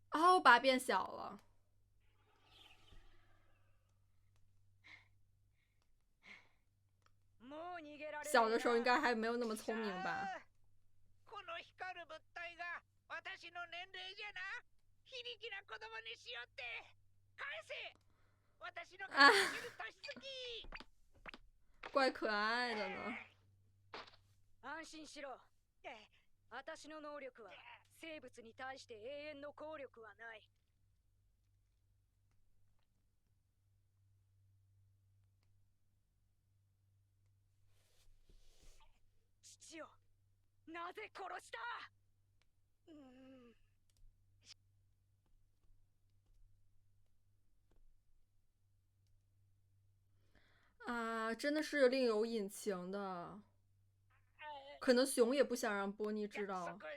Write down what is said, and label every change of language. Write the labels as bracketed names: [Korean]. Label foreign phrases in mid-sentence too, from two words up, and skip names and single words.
[Chinese] 哦，把变小了。小的时候应该还没有那么聪明吧？ [Japanese] この光る物体が私の年齢じゃな。非力な子供にしよって返せ。私の顔を見る年月。 [Chinese] 怪可愛的呢。 [Japanese] 安心しろ。私の能力は生物に対して永遠の効力はない。父をなぜ殺した？ [Chinese] 啊，真的是另有隐情的。可能熊也不想让波妮知道。